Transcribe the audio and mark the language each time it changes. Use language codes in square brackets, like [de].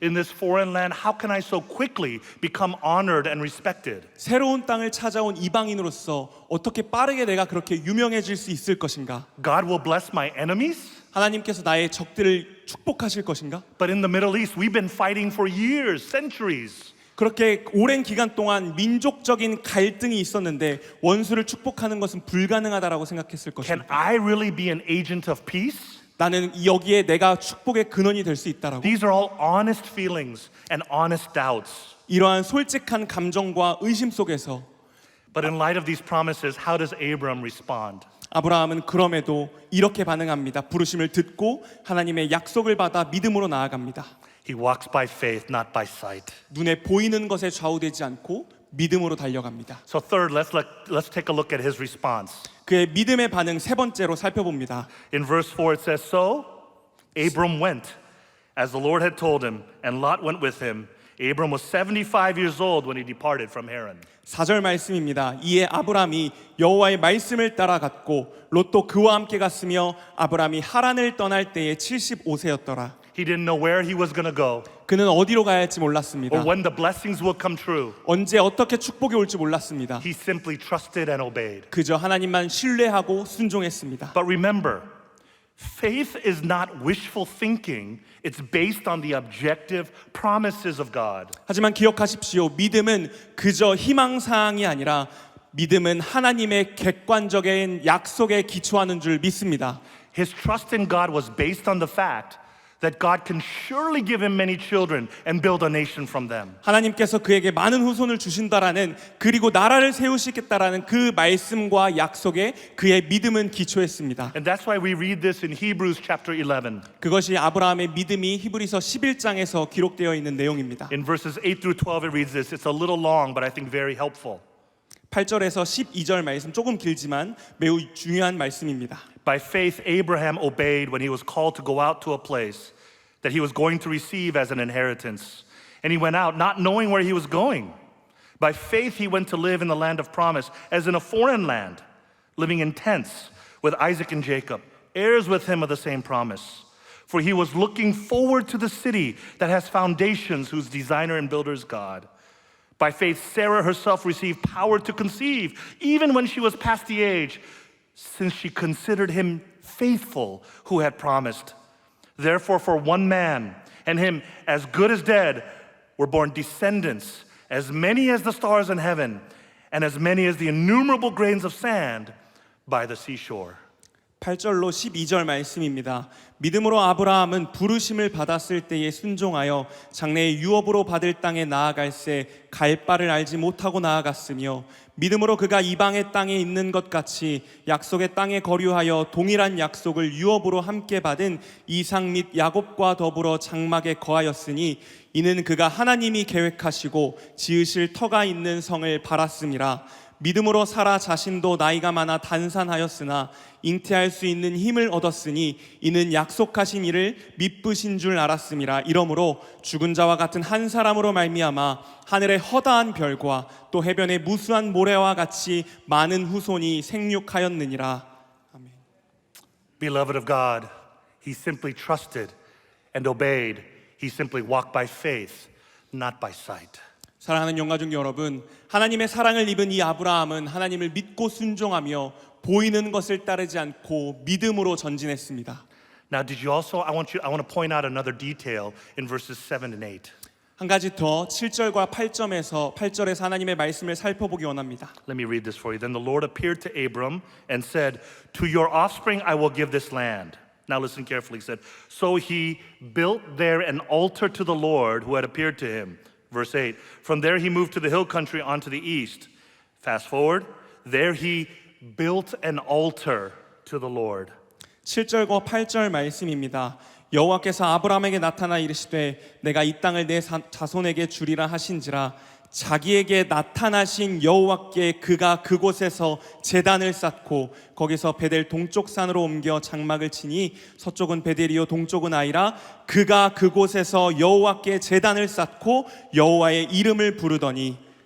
[en] In this foreign land, how can I so quickly become honored and respected? [ko] 새로운 땅을 찾아온 이방인으로서 어떻게 빠르게 내가 그렇게 유명해질 수 있을 것인가? [en] God will bless my enemies, [ko] 하나님께서 나의 적들을 축복하실 것인가? [en] but in the Middle East, we've been fighting for years, centuries. [ko] 그렇게 오랜 기간 동안 민족적인 갈등이 있었는데 원수를 축복하는 것은 불가능하다라고 생각했을 [en] Can [ko] 것입니다. [en] I really be an agent of peace? [ko] 나는 여기에 내가 축복의 근원이 될 수 있다라고. [en] These are all honest feelings and honest doubts. [ko] 이러한 솔직한 감정과 의심 속에서 [en] But in light of these promises, how does Abram respond? [ko] 아브라함은 그럼에도 이렇게 반응합니다. 부르심을 듣고 하나님의 약속을 받아 믿음으로 나아갑니다. [en] He walks by faith, not by sight. [ko] 눈에 보이는 것에 좌우되지 않고 믿음으로 달려갑니다. [en] So third, let's take a look at his response. [ko] 그의 믿음의 반응 세 번째로 살펴봅니다. [en] In verse 4 it says, So Abram went as the Lord had told him, and Lot went with him. Abram was 75 years old when he departed from Haran. [ko] 4절 말씀입니다. 이에 아브람이 여호와의 말씀을 따라갔고 롯도 그와 함께 갔으며 아브람이 하란을 떠날 때에 75세였더라. [en] He didn't know where he was going to go [ko] 그는 어디로 가야 할지 몰랐습니다. [en] or when the blessings would come true. [ko] 언제 어떻게 축복이 올지 몰랐습니다. [en] He simply trusted and obeyed. [ko] 그저 하나님만 신뢰하고 순종했습니다. [en] But remember, faith is not wishful thinking. It's based on the objective promises of God. [ko] 하지만 기억하십시오. 믿음은 그저 희망사항이 아니라 믿음은 하나님의 객관적인 약속에 기초하는 줄 믿습니다. [en] His trust in God was based on the fact that God can surely give him many children and build a nation from them. [ko] 하나님께서 그에게 많은 후손을 주신다라는 그리고 나라를 세우시겠다라는 그 말씀과 약속에 그의 믿음은 기초했습니다. [en] And that's why we read this in Hebrews chapter 11. [ko] 그것이 아브라함의 믿음이 히브리서 11장에서 기록되어 있는 내용입니다. [en] In verses 8 through 12 it reads this. It's a little long, but I think very helpful. [ko] 8절에서 12절 말씀 조금 길지만 매우 중요한 말씀입니다. [en] By faith, Abraham obeyed when he was called to go out to a place that he was going to receive as an inheritance. And he went out not knowing where he was going. By faith, he went to live in the land of promise, as in a foreign land, living in tents with Isaac and Jacob, heirs with him of the same promise. For he was looking forward to the city that has foundations, whose designer and builder is God. By faith, Sarah herself received power to conceive, even when she was past the age, since she considered him faithful who had promised. Therefore, for one man, and him as good as dead, were born descendants, as many as the stars in heaven, and as many as the innumerable grains of sand by the seashore. [ko] 8절로 12절 말씀입니다. 믿음으로 아브라함은 부르심을 받았을 때에 순종하여 장래의 유업으로 받을 땅에 나아갈새 갈 바를 알지 못하고 나아갔으며 믿음으로 그가 이방의 땅에 있는 것 같이 약속의 땅에 거류하여 동일한 약속을 유업으로 함께 받은 이삭 및 야곱과 더불어 장막에 거하였으니 이는 그가 하나님이 계획하시고 지으실 터가 있는 성을 바랐음이라. 믿음으로 사라 자신도 나이가 많아 단산하였으나 잉태할 수 있는 힘을 얻었으니 이는 약속하신 이를 미쁘신 줄 알았음이라. 이러므로 죽은 자와 같은 한 사람으로 말미암아 하늘의 허다한 별과 또 해변의 무수한 모래와 같이 많은 후손이 생육하였느니라. 아멘. [en] Beloved of God, he simply trusted and obeyed. He simply walked by faith, not by sight. [ko] 사랑하는 영가족 여러분, 하나님의 사랑을 입은 이 아브라함은 하나님을 믿고 순종하며 보이는 것을 따르지 않고 믿음으로 전진했습니다. [en] Now, did you also? I want to point out another detail in verses 7 and 8. [ko] 한 가지 더 7절과 8절에서 하나님의 말씀을 살펴보기 원합니다. [en] Let me read this for you. Then the Lord appeared to Abram and said, "To your offspring I will give this land." Now listen carefully. He said, "So he built there an altar to the Lord who had appeared to him." Verse 8. From there he moved to the hill country onto the east. Fast forward. There he built an altar to the Lord. [ko] 7절과 8절 말씀입니다. 여호와께서 아브라함에게 나타나 이르시되 내가 이 땅을 내 자손에게 주리라 하신지라 자기에게 나타나신 여호와께 그가 그곳에서 제단을 쌓고 거기서 베델 동쪽 산으로 옮겨 장막을 치니 서쪽은 베델이요 동쪽은 아이라 그가 그곳에서 여호와께 제단을 쌓고 여호와의 이름을 부르더니.